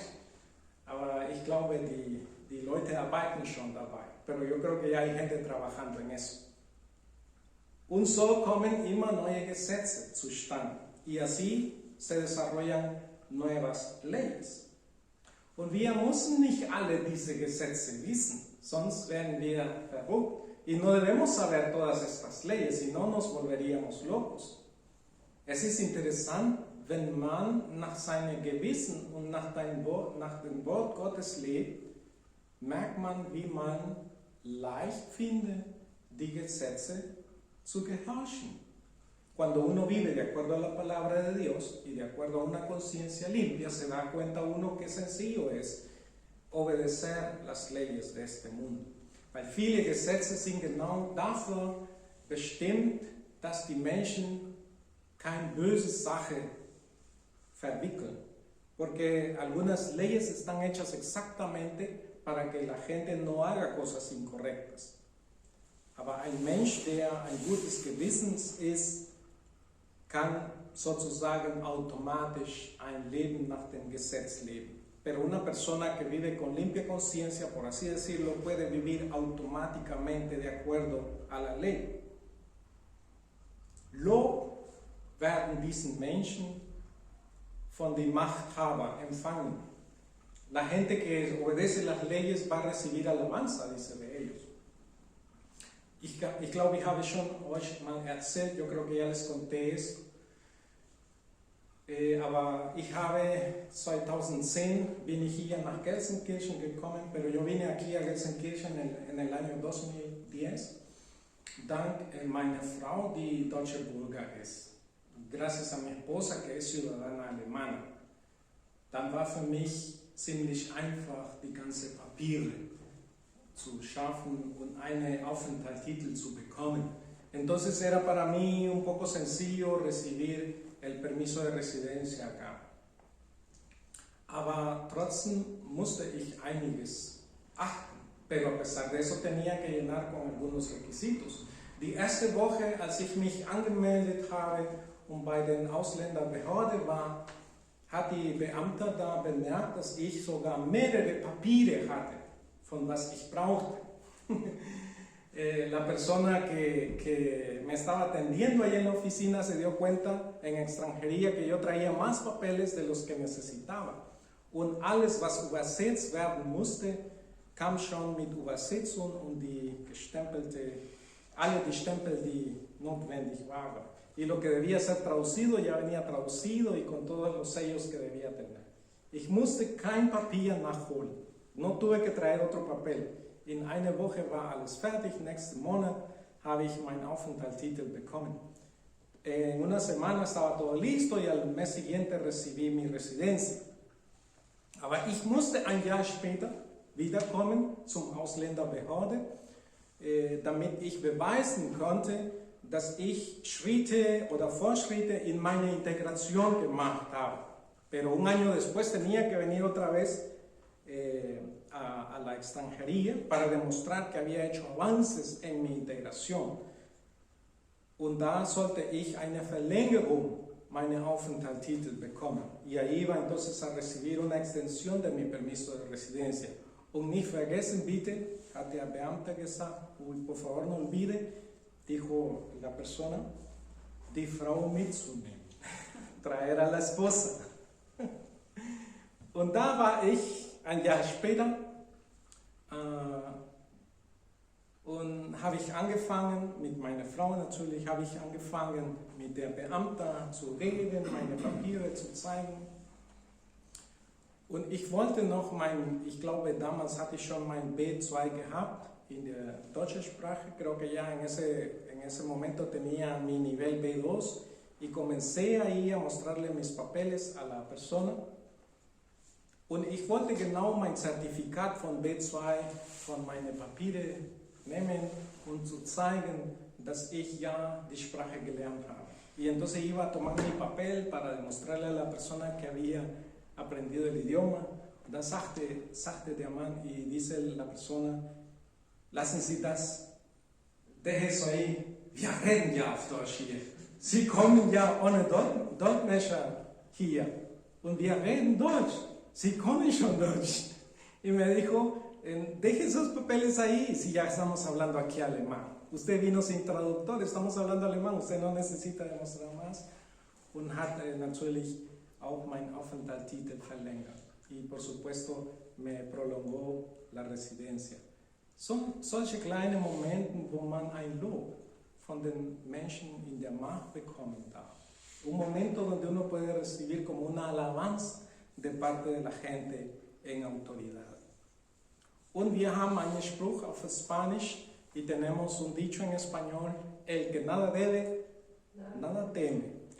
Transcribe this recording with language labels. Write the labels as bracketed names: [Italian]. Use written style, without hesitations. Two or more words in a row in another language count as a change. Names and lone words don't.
[German] Aber ich glaube, die Leute arbeiten schon dabei. [Spanish] Pero yo creo que ya hay gente trabajando en eso. [German] Und so kommen immer neue Gesetze zustande. [Spanish] Y así se desarrollan nuevas leyes. [German] Und wir müssen nicht alle diese Gesetze wissen, sonst werden wir verrückt. [Spanish] Y no debemos saber todas estas leyes, si no nos volveríamos locos. [German] Es ist interessant, wenn man nach seinem Gewissen und nach dem Wort Gottes lebt, merkt man, wie man leicht findet, die Gesetze zu gehorchen. [Spanish] Cuando uno vive de acuerdo a la palabra de Dios y de acuerdo a una conciencia limpia, se da cuenta uno que sencillo es obedecer las leyes de este mundo. [German] Weil viele Gesetze sind genau dafür bestimmt, dass die Menschen keine böse Sache verwickeln. [Spanish] Porque algunas leyes están hechas exactamente para que la gente no haga cosas incorrectas. [German] Aber ein Mensch, der ein gutes Gewissens ist, kann sozusagen automatisch ein Leben nach dem Gesetz leben. [Spanish] Pero una persona que vive con limpia conciencia, por así decirlo, puede vivir automáticamente de acuerdo a la ley. [German] Lob werden diesen Menschen von den Machthaber empfangen. [Spanish] La gente que obedece las leyes va a recibir alabanza, dice de ellos. [German] Ich glaube, ich habe schon euch mal erzählt, [Spanish] yo creo que ya les conté esto. [German] Aber ich habe 2010 bin ich hier nach Gelsenkirchen gekommen, [Spanish] pero yo vine aquí a Gelsenkirchen en el año 2010, [German] dank meiner Frau, die deutsche Bürger ist. [Spanish] Gracias a mi esposa, que es ciudadana alemana. [German] Dann war für mich ziemlich einfach, die ganze Papiere zu schaffen und einen Aufenthaltstitel zu bekommen. [Spanish] Entonces era para mí un poco sencillo recibir el permiso de residencia acá. [German] Aber trotzdem musste ich einiges achten, [Spanish] pero a pesar de eso tenía que llenar con algunos requisitos. [German] Die erste Woche, als ich mich angemeldet habe und bei den Ausländerbehörde war, hat die Beamte da bemerkt, dass ich sogar mehrere Papiere hatte, von was ich brauchte. [Spanish] La persona que me estaba atendiendo ahí en la oficina se dio cuenta en extranjería que yo traía más papeles de los que necesitaba. [German] Und alles, was übersetzt werden musste, kam schon mit Übersetzung und alle die Stempel, die notwendig waren. [Spanish] Y lo que debía ser traducido ya venía traducido y con todos los sellos que debía tener. [German] Ich musste kein Papier nachholen. [Spanish] No tuve que traer otro Papel. [German] In einer Woche war alles fertig. Nächsten Monat habe ich meinen Aufenthaltstitel bekommen. [Spanish] En una semana estaba todo listo y al mes siguiente recibí mi residencia. [German] Aber ich musste ein Jahr später wiederkommen zum Ausländerbehörde, damit ich beweisen konnte, dass ich Schritte oder Fortschritte in meine Integration gemacht habe. [Spanish] Pero un año después tenía que venir otra vez a la extranjería para demostrar que había hecho avances en mi integración. [German] Und da sollte ich eine Verlängerung meiner Aufenthaltstitel bekommen. [Spanish] Y ahí iba entonces a recibir una extensión de mi permiso de residencia. [German] Und nicht vergessen bitte, hat der Beamte gesagt, [Spanish] por favor no olvide, dijo la persona, [German] die Frau mitzunehmen, [Spanish] traer a la esposa. [German] Und da war ich ein Jahr später und habe ich angefangen, mit meiner Frau natürlich, habe ich angefangen mit der Beamte zu reden, meine Papiere zu zeigen. Und ich wollte noch ich glaube damals hatte ich schon mein B2 gehabt in der deutschen Sprache, [Spanish] creo que ya en ese momento tenía mi nivel B2 y comencé ahí a mostrarle mis papeles a la persona. [German] Und ich wollte genau mein Zertifikat von B2, von meinen Papieren nehmen und zu zeigen, dass ich ya die Sprache gelernt habe. [Spanish] Y entonces iba a tomar mi papel para demostrarle a la persona que había aprendido el idioma. [German] Und dann sagte der Mann [Spanish] y dice la persona, [German] lassen Sie das, [Spanish] deje eso ahí, [German] wir reden ja auf Deutsch hier. Sie kommen ja ohne Dolmetscher hier und wir reden Deutsch. Sie kommen schon Deutsch. [Spanish] Y me dijo, deje esos papeles ahí si ya estamos hablando aquí alemán. Usted vino sin traductor, estamos hablando alemán, usted no necesita demostrar más. [German] Und hat natürlich auch meinen Aufenthaltstitel verlängert. [Spanish] Y por supuesto me prolongó la residencia. [German] Son solche kleine Momente, wo man ein Lob von den Menschen in der Macht bekommen darf. [Spanish] Un momento donde uno puede recibir como una alabanza de parte de la gente en autoridad. [German] Und wir haben einen Spruch auf Spanisch [Spanish] y tenemos un dicho en español, el que nada debe, nada teme.